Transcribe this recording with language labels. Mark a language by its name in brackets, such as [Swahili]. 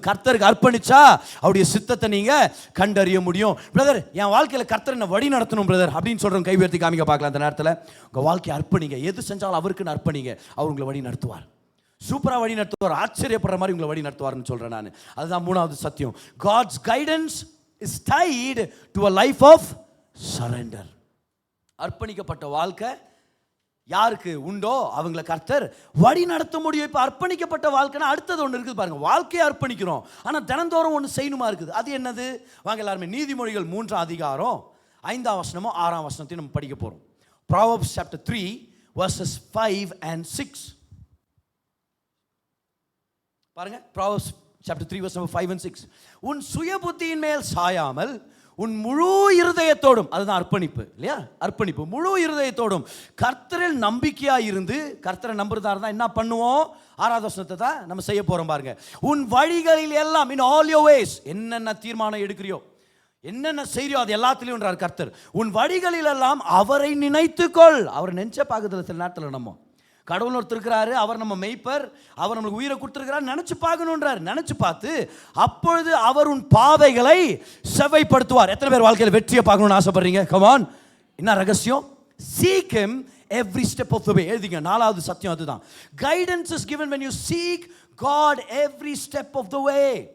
[Tamil] கர்த்தருக்கு அர்ப்பணிச்சா அவருடைய சித்தத்தை நீங்க கண்டறிய முடியும். பிரதர் என் வாழ்க்கையில கர்த்தர் என்ன வழி நடத்தணும் பிரதர் அப்படின்னு சொல்றோம், கை உயர்த்தி காமிக்க பார்க்கலாம். அந்த நேரத்தில் உங்க வாழ்க்கையை அர்ப்பணிங்க, எது செஞ்சாலும் அவருக்கு அர்ப்பணிங்க, அவர் உங்களை வழி நடத்துவார், சூப்பரா வழி நடத்துவார், ஆச்சரியப்படுற மாதிரி உங்களை வழி நடத்துவார்னு சொல்றேன் நான். அதுதான் 3வது சத்தியம். [English] God's guidance is tied to a life of surrender. [Tamil] அர்ப்பணிக்கப்பட்ட வாழ்க்கை யாருக்கு உண்டோ அவங்கள கர்த்தர் வழி நடத்த முடியும். இப்போ அர்ப்பணிக்கப்பட்ட வாழ்க்கைனா அடுத்தது ஒன்று இருக்குது பாருங்க. வாழ்க்கையை அர்ப்பணிக்கிறோம், ஆனால் தினந்தோறும் ஒன்று செய்யணுமா இருக்குது. அது என்னது? வாங்க எல்லாருமே நீதிமொழிகள் 3 அதிகாரம் 5ஆம் வசனமும் 6ஆம் வசனத்தையும் நம்ம படிக்க போறோம். [English] Proverbs chapter 3 verses 5 and 6. [Tamil] பாருங்க, [English] Proverbs chapter 3 verse 5 and 6. [Tamil] உன் சுய புத்தியின் மேல் சாயாமல் உன் முழு இருதயத்தோடும், அதுதான் அர்ப்பணிப்பு இல்லையா? அர்ப்பணிப்பு முழு இருதயத்தோடும் கர்த்தரில் நம்பிக்கையா இருந்து, கர்த்தரை நம்புறதா இருந்தா என்ன பண்ணுவோம்? 6வது வசனத்தை தான் நம்ம செய்ய போறோம் பாருங்க. உன் வழிகளில் எல்லாம், [English] in all your ways, [Tamil] என்னென்ன தீர்மானம் எடுக்கிறியோ, என்னென்ன செய்யறியோ அது எல்லாத்திலையும் கர்த்தர், உன் வழிகளில் எல்லாம் அவரை நினைத்துக்கொள். அவர் நெஞ்ச பாக்குதல் சில நேரத்தில் நம்ம கடவுள் ஒருத்தர் இருக்கிறாரு, அவர் நம்ம மெய்ப்பர், அவர் நம்மளுக்கு உயிரை கொடுத்துருக்கிறார், நினைச்சு பார்க்கணுன்றார். நினைச்சு பார்த்து அப்பொழுது அவர் உன் பாதைகளை செவ்வைப்படுத்துவார். எத்தனை பேர் வாழ்க்கையில் வெற்றியை பார்க்கணும்னு ஆசைப்படுறீங்க? கமான், என்ன ரகசியம்? [English] seek him every step of the way. [Tamil] எழுதிங்க, 4வது சத்தியம் அதுதான். [English] guidance is given when you seek God every step of the way.